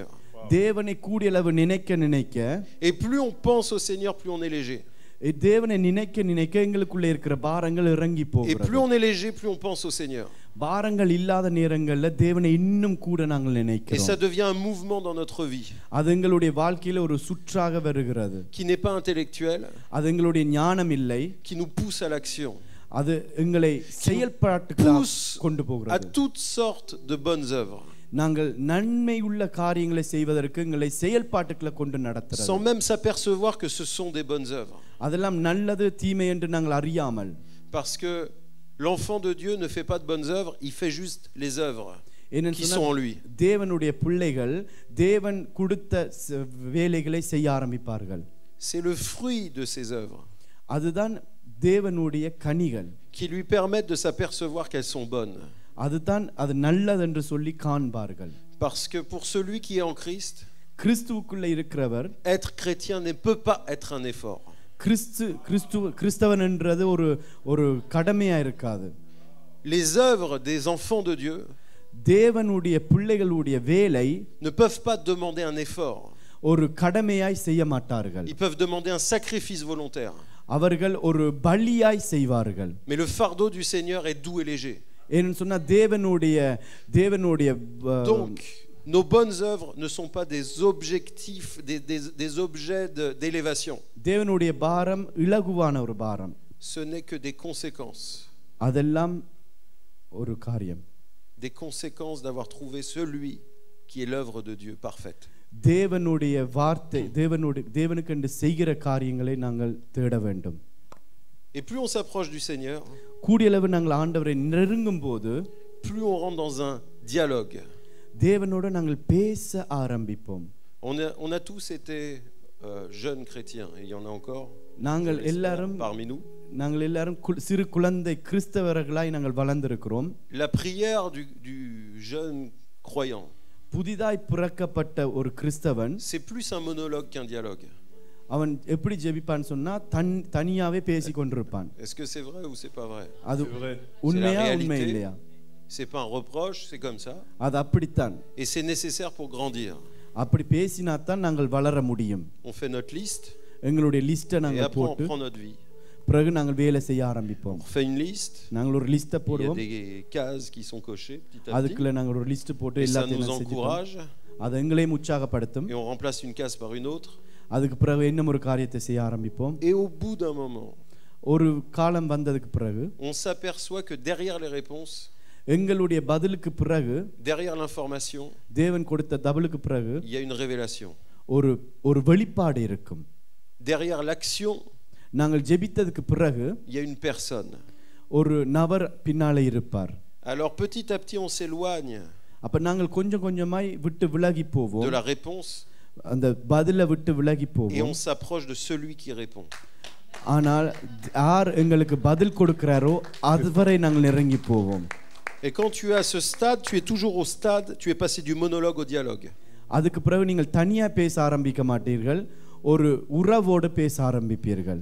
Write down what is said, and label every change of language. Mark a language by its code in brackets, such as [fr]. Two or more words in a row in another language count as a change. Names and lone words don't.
[ta] தேவனை கூடிய அளவு நினைக்க [fr] Et plus on pense au Seigneur, plus on est léger. [ta] தேவனை நினைக்க எங்களுக்குள்ள இருக்கிற பாரங்கள் இறங்கி [fr] Et [ta] போகிறது. [fr] plus on est léger, plus on pense au Seigneur. [ta] பாரங்கள் இல்லாத நேரங்கள்ல தேவனை இன்னும் கூட நாங்கள் [fr] Et [ta] நினைக்கிறோம். [fr] ça devient un mouvement dans notre vie [ta] அது எங்களுடைய வாழ்க்கையில ஒரு சுற்றாக வருகிறது. [fr] qui n'est pas intellectuel, [ta] அது எங்களுடைய ஞானம் இல்லை, [fr] qui nous pousse à l'action, [ta] அது எங்களை செயல்பாட்டுக்கு கொண்டு [fr] à [ta] போகிறது. [fr] toutes sortes de bonnes œuvres, [ta] நாங்கள் நன்மை உள்ள காரியங்களை செய்வதற்கு எங்களை செயல்பாட்டுக்குள்ள கொண்டு நடத்துறது. [fr] sans même s'apercevoir que ce sont des bonnes œuvres. [ta] அதெல்லாம் நல்லது தீமை என்று நாங்கள் அறியாமல். [fr] Parce que l'enfant de Dieu ne fait pas de bonnes œuvres, il fait juste les œuvres qui sont en lui. [ta] தேவனுடைய பிள்ளைகள் தேவன் கொடுத்த வேலைகளை செய்ய ஆரம்பிப்பார்கள். [fr] C'est le fruit de ses œuvres [ta] அதுதான் தேவனுடைய கனிகள், [fr] qui lui permettent de s'apercevoir qu'elles sont bonnes. [ta] அதுதான் அது நல்லது என்று சொல்லி காண்பார்கள். [fr] Parce que pour celui qui est en Christ, [ta] கிறிஸ்துவுக்குள்ள இருக்கிறவர், [fr] être chrétien ne peut pas être un effort. [ta] கிறிஸ்தவன் என்றது ஒரு கடமையா இருக்காது. [fr] Les œuvres des enfants de Dieu [ta] தேவனுடைய பிள்ளைகளுடைய வேலை [fr] ne peuvent pas demander un effort. [ta] ஒரு கடமையாய் செய்ய மாட்டார்கள். [fr] Ils peuvent demander un sacrifice volontaire. [ta] அவர்கள் ஒரு பலியாய் செய்வார்கள். [fr] Mais le fardeau du Seigneur est doux et léger. [ta] ஏன்னு சொன்னா தேவனுடைய [fr] Donc nos bonnes œuvres ne sont pas des objectifs, des objets d'élévation. [ta] தேவனுடைய பாரம் இலகுவான ஒரு பாரம். [fr] Ce n'est que des conséquences. [ta] அதெல்லாம் ஒரு காரியம். [fr] Des conséquences d'avoir trouvé celui qui est l'œuvre de Dieu parfaite. [ta] தேவனுடைய வார்த்தை தேவனுக்கு என்று செய்கிற காரியங்களை நாங்கள் தேட வேண்டும். [fr] Et plus on s'approche du Seigneur, [ta] கூடிய அளவு நாங்கள் ஆண்டவரை நெருங்கும் போது, [fr] plus on rentre dans un dialogue. [ta] தேவனோடு நாங்கள் பேச ஆரம்பிப்போம். [fr] On a tous été jeunes chrétiens, et il y en a encore [ta] நாங்கள் எல்லாரும் [fr] parmi nous. [ta] நாங்கள் எல்லாரும் சிறு குழந்தை கிறிஸ்தவர்களாய் நாங்கள் வளர்ந்திருக்கிறோம். [fr] La prière du jeune croyant, [ta] புதிதாய் பிறக்கப்பட்ட ஒரு கிறிஸ்தவன், [fr] c'est plus un monologue qu'un dialogue. [ta] அவன் எப்படி ஜெபிப்பான்னு சொன்னா தனியாவே பேசி கொண்டிருப்பான். [fr] Est-ce que c'est vrai ou c'est pas vrai? [ta] அது உண்மையா உண்மை இல்லையா? [fr] C'est pas un reproche, c'est comme ça. [ta] அது அப்படித்தான். [fr] Et c'est nécessaire pour grandir. [ta] அப்படி பேசினா தான் நாங்கள் வளர முடியும். [fr] On fait notre liste. [ta] எங்களுடைய லிஸ்ட்டை நாங்கள் போட்டு [fr] on prend notre vie. [ta] பிறகு நாங்கள் வேலை செய்ய ஆரம்பிப்போம். [fr] On fait une liste. [ta] நாங்கள் ஒரு லிஸ்ட்டை போடுவோம். [fr] Il y a des cases qui sont cochées petit à petit. [ta] அதுக்குள்ள நாங்கள் ஒரு லிஸ்ட் போட்டு எல்லாத்தையும் செய்வோம். அது எங்களையும் உற்சாகப்படுத்தும். [fr] Et on remplace une case par une autre. [ta] அதுக்கு பிறகு இன்னும் ஒரு காரியத்தை செய்ய ஆரம்பிப்போம். [fr] Et au bout d'un moment, [ta] ஒரு காலம் வந்ததுக்கு பிறகு [fr] on s'aperçoit que derrière les réponses, [ta] எங்களுடைய பதிலுக்கு பிறகு, [fr] derrière l'information, [ta] தேவன் கொடுத்த பதிலுக்கு பிறகு, [fr] il y a une révélation. [ta] ஒரு வெளிப்பாடு இருக்கும். [fr] Derrière l'action, [ta] நாங்கள் ஜெபித்ததுக்கு பிறகு, [fr] il y a une personne. [ta] ஒரு நபர் பின்னாலே இருப்பார். [fr] Alors petit à petit on s'éloigne [ta] அப்ப நாங்கள் கொஞ்சம் கொஞ்சமாய் விட்டு விலகி போவோம். [fr] de la réponse. [ta] அந்த பதிலை விட்டு விலகி [fr] et [ta] போவோம். [fr] on s'approche de celui qui répond. [ta] ஆனால் யார் எங்களுக்கு பதில் கொடுக்கிறாரோ அதுவரை நாங்கள் நெருங்கி போவோம். [fr] Et quand tu es à ce stade, tu es toujours au stade, tu es passé du monologue au dialogue. [ta] அதுக்கு பிறகு நீங்கள் தனியா பேச ஆரம்பிக்க மாட்டீர்கள், ஒரு உறவோடு பேச ஆரம்பிப்பீர்கள்.